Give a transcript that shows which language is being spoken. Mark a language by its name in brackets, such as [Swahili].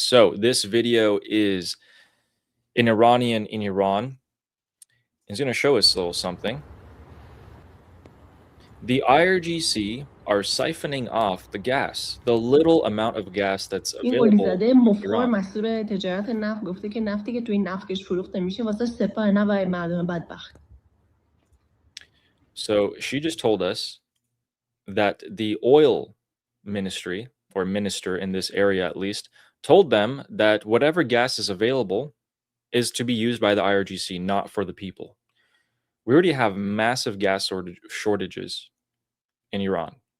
[English] So this video is an Iranian in Iran. He's going to show us a little something. The IRGC are siphoning off the gas, the little amount of gas that's available in Iran. [Persian] مسئول تجارت نفت گفته که نفتی که توی نفتکش فروخته میشه واسه سپاه نه برای مردم بدبخت. [English] So she just told us that the oil ministry, or minister in this area at least, told them that whatever gas is available is to be used by the IRGC, not for the people. We already have massive gas shortages in Iran.